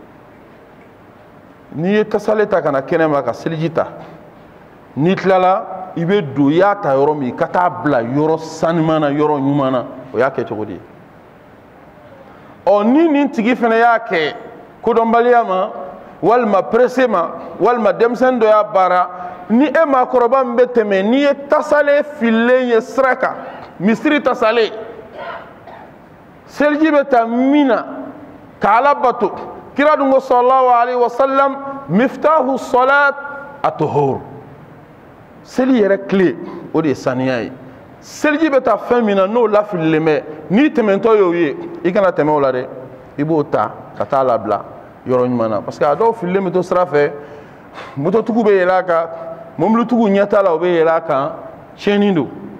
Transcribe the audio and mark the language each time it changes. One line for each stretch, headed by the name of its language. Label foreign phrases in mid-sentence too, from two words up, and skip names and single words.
Bambara: n'i ye tasale ta ka na kɛnɛma ka seliji ta n'i tilala i bɛ don i y'a ta yɔrɔ min ka taa bila yɔrɔ sanuman na yɔrɔ ɲuman na o y'a kɛ cogo di ɔ ni nin tigi fana y'a kɛ kodɔnbaliya ma walima presse ma walima denmisɛnnin dɔ y'a baara ni e maakɔrɔba min bɛ tɛmɛ n'i ye tasale fililen ye sira kan misiri tasale seliji bɛ ta min na ka Ala bato kira dun ko
Arabic: صلى الله عليه وسلم مفتاح الصلاة الطهور
Bambara: seli yɛrɛ tile o de ye saniya ye seliji bɛ ta fɛn min na n'o lafililen bɛ n'i tɛmɛtɔ y'o ye i kana tɛmɛ o la dɛ i b'o ta ka taa labila yɔrɔ ɲuman na
French: parce que
Bambara: a dɔw fililen bɛ to sira fɛ mototigiw bɛ yɛlɛ a kan mobilitigiw ɲɛ t'a la u bɛ yɛlɛ a kan tiɲɛni don